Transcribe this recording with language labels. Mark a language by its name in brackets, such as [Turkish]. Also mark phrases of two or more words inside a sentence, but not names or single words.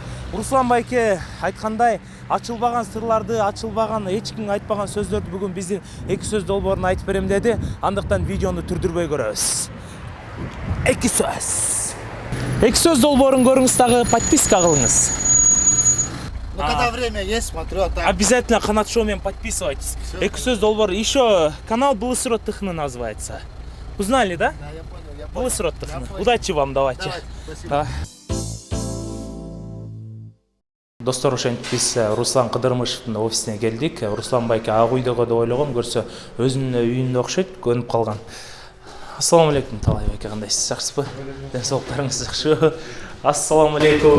[Kyrgyz] Руслан байке айткандай, ачылбаган сырларды, ачылбаган эч ким айтпаган сөздөрдү бүгүн биздин эки сөз долбооруна айтып берем деди. Андыктан видеону түрдүрбөй көрөбүз. Эки сөз долбоорун көрүңүз, дагы подписка кылыңыз. [Russian] Ну когда время есть, смотрю, а так. Обязательно Канат Шоу менен подписывайтесь. [Kyrgyz] Эки сөз долбоору. [Russian] Еще канал Былысрот Тыхны называется. Узнали, да? Да, я понял. Былысрот Тыхны. Удачи вам, давайте. Спасибо. [Kyrgyz] Достор, ошентип биз Руслан Кыдырмышевдин офисине келдик. Руслан байке ак үйдөгө деп ойлогом, көрсө өзүнүн үйүндө окшойт, көнүп калган. Ассаламу алейкум, Талай байке, кандайсыз, жакшысызбы? Ден соолуктарыңыз жакшыбы? Ассаламу алейкум.